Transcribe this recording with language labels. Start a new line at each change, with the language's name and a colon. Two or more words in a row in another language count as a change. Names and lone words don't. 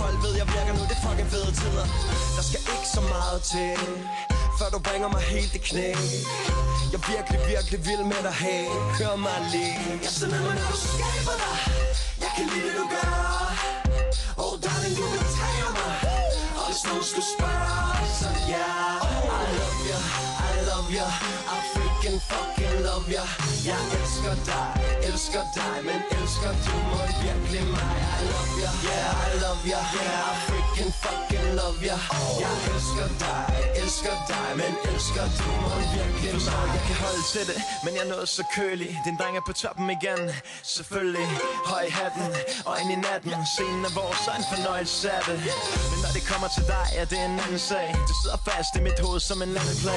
Danish: Folk ved, jeg virker nu, det er fucking fede tider. Der skal ikke så meget til, før du bringer mig helt i knæ. Jeg er virkelig, virkelig vild med dig, hey. Hør mig lige. Jeg sender mig, når du skaber dig. Jeg kan lide det, du gør.
English: Oh darling,
Danish: du betager mig. Og hvis nogen skulle spørge, så ja.
English: I love you, I love you. I freaking fucking love you.
Danish: Jeg elsker dig, men elsker du mig virkelig mig.
English: I love you, yeah, I love you. Yeah, I freaking fucking love you.
Danish: Jeg elsker dig, men elsker du mig virkelig mig. Forstår, jeg kan holde til det, men jeg er noget så kølig. Din dreng er på toppen igen, selvfølgelig. Høj i hatten, og ind i natten. Scenen er vores, så en fornøjelse af det. Men når det kommer til dig, er det en anden sag. Du sidder fast i mit hoved som en anden play.